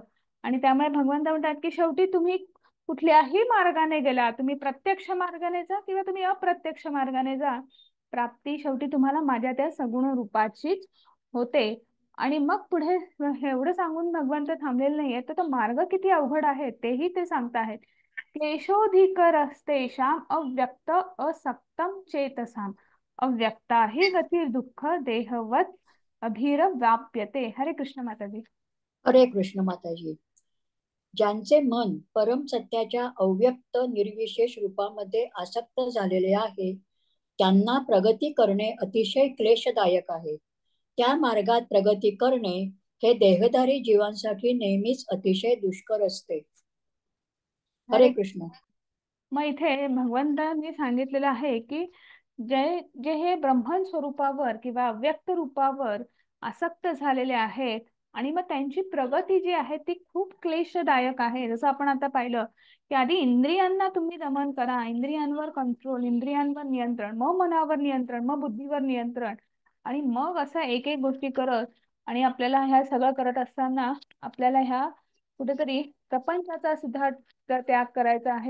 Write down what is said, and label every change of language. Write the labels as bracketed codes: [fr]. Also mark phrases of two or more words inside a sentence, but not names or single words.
[mr] आणि त्यामुळे भगवंत म्हणतात की शेवटी तुम्ही कुठल्याही मार्गाने गेला, तुम्ही प्रत्यक्ष मार्गाने जा किंवा तुम्ही अप्रत्यक्ष मार्गाने जा, प्राप्ती शेवटी तुम्हाला माझ्या त्या सगुण रूपाचीच होते. आणि मग पुढे एवढं सांगून भगवंत थांबलेले नाहीये, तर तो मार्ग किती अवघड आहे तेही ते सांगताहेत. [sa] क्लेशोधिकरस्तेषाम अव्यक्त असक्तम चेतसाम अव्यक्ता ही गती दुःख देहवत अभिरवाप्यते. [mr] हरे कृष्ण माताजी. हरे कृष्ण माताजी. ज्यांचे मन परम सत्याच्या अव्यक्त निर्विशेष रूपामध्ये आसक्त झालेले आहे, त्यांना प्रगती करणे अतिशय क्लेशदायक आहे. त्या मार्गात प्रगती करणे हे देहधारी जीवांसाठी नेहमीच अतिशय दुष्कर असते. हरे कृष्ण. मग इथे भगवंतांनी सांगितलेलं आहे की जे जे हे ब्रह्मन स्वरूपावर किंवा अव्यक्त रूपावर आसक्त झालेले आहेत आणि मग त्यांची प्रगती जी आहे ती खूप क्लेशदायक आहे. जसं आपण आता पाहिलं की आधी इंद्रियांना तुम्ही दमन करा, इंद्रियांवर कंट्रोल, इंद्रियांवर नियंत्रण, मग मनावर नियंत्रण, मग बुद्धीवर नियंत्रण, आणि मग असं एक एक गोष्टी करत आणि आपल्याला ह्या सगळं करत असताना आपल्याला ह्या कुठेतरी प्रपंचाचा सुद्धा त्याग करायचा आहे.